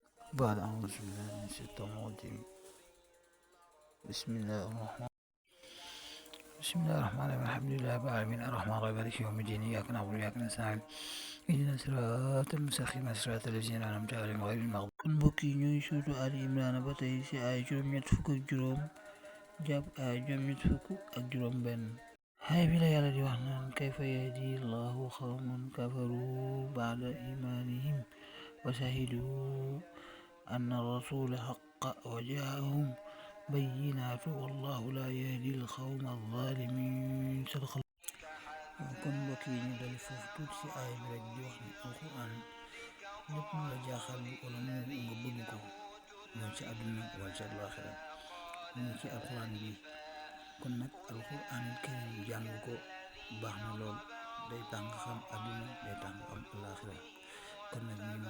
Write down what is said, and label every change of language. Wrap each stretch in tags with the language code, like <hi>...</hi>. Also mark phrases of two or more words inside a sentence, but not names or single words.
<ar>بعد أعوذ بالله من الشيطان الرجيم بسم الله الرحمن الرحيم الحمد لله رب العالمين الرحمن الرحيم مالك يوم الدين إياك نعبد وإياك نستعين اهدنا الصراط المستقيم صراط الذين أنعمت عليهم غير المغضوب</ar> <wo>kon mbokk yi ñuy suutu Ali Imran ba tey ci ay juróom-ñett fukk ak juróom jàpp ay juróom-ñett fukk ak juróom benn xay bi la yàlla di wax naan</wo> <ar>كيف يهدي الله قوما كفروا بعد إيمانهم وشهدوا أن الرسول حق وجاءهم البينات والله لا يهدي القوم الظالمين.</ar> <wo>kon mbokk yi ñu dal foofu tuuti ci aaya bi rek di wax ni alquran lépp lu la jaaxal wala mu nga bëgg ko moo ci àdduna wala ci àllaaxira mu ci alquran bi kon nag</wo> <ar>القرآن الكريم</ar> <wo>jàng ko baax na lool day tax nga xam àdduna day tax nga xam àllaaxira kon nag</wo>